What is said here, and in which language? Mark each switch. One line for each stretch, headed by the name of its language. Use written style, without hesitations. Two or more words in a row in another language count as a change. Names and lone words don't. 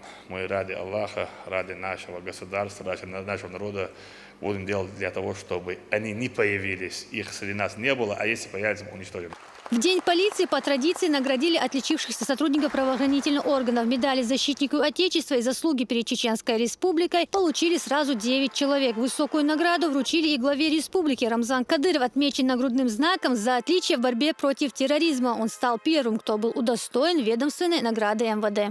Russian: Мы ради Аллаха, ради нашего государства, ради нашего народа будем делать для того, чтобы они не появились, их среди нас не было, а если появятся, мы уничтожим. В День полиции по традиции наградили отличившихся сотрудников правоохранительных органов. Медали «Защитнику Отечества» и «Заслуги перед Чеченской Республикой» получили сразу 9 человек. Высокую награду вручили и главе республики. Рамзан Кадыров отмечен нагрудным знаком за отличие в борьбе против терроризма. Он стал первым, кто был удостоен ведомственной награды МВД.